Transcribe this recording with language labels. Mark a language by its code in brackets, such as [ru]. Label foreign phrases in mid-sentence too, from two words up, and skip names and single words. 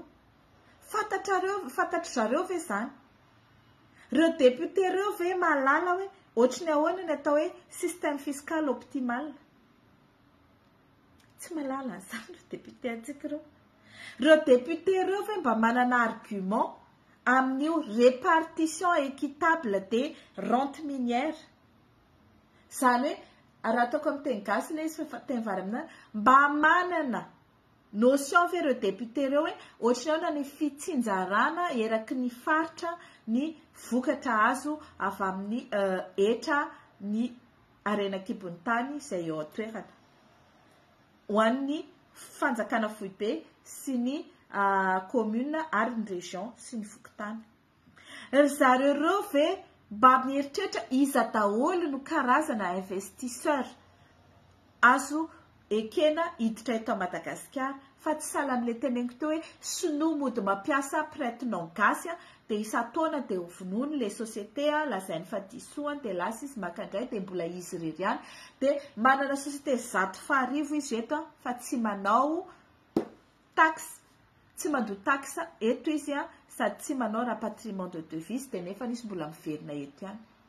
[mg] Fantatry zareo ve zany? Ireo député ireo ve malala hoe ohatrany ahoana ny atao hoe [fr] système fiscal optimal? [mg] Tsy malala zany ireo député antsika ireo. Ireo député ireo ve mba manana argument amin'io [fr] répartition équitable des rentes minières? [mg] Zany hoe raha ataoko amin'ny teny gasy ilay izy fa teny vary aminany, mba manana notion ve ireo député ireo hoe ohatrany ahoana ny fitsinjarana eraky ny faritra ny vokatra azo avy amin'ny etra ny arenakibon'ny tany izay eo an-toerana ho an'ny fanjakana foibe sy ny commune ary ny région sy ny fokotany. Zareo ireo ve mba mieritreritra iza daholo no karazana investisseur azo ekena hiditra eto Madagasikara, fa tsy sahala amin'ilay teneniko teo hoe sinoa mody mampiasa prête-nom gasy dia isan-taona dia hovonoiny ilay société lazainy fa disoany dia lasa izy makandray dia mbola izy irery ihany, dia manana société 105,000 izy eto fa tsy manao taxe, tsy mandoa taxe eto izy sady tsy manao [fr] rapatriement de devise [mg] dia nefa izy mbola miverina eto ihany.